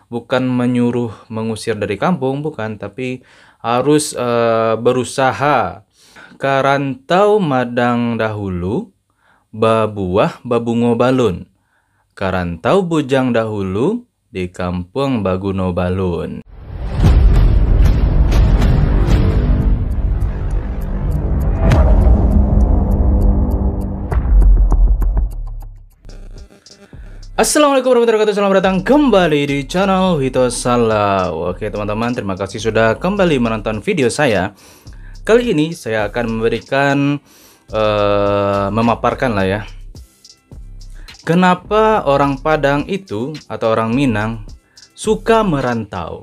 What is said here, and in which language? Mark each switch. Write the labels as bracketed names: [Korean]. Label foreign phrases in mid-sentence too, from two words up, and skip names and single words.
[Indonesian] bukan menyuruh mengusir dari kampung, bukan, tapi harus berusaha. [Minangkabau] Karantau madang dahulu, babuah babungo balun. Karantau bujang dahulu, di kampung baguno balun. [Arabic] Assalamualaikum warahmatullahi wabarakatuh. [Indonesian] Selamat datang kembali di channel Hito Salau. Oke teman-teman, terima kasih sudah kembali menonton video saya. Kali ini saya akan memberikan memaparkan lah ya, kenapa orang Padang itu atau orang Minang suka merantau.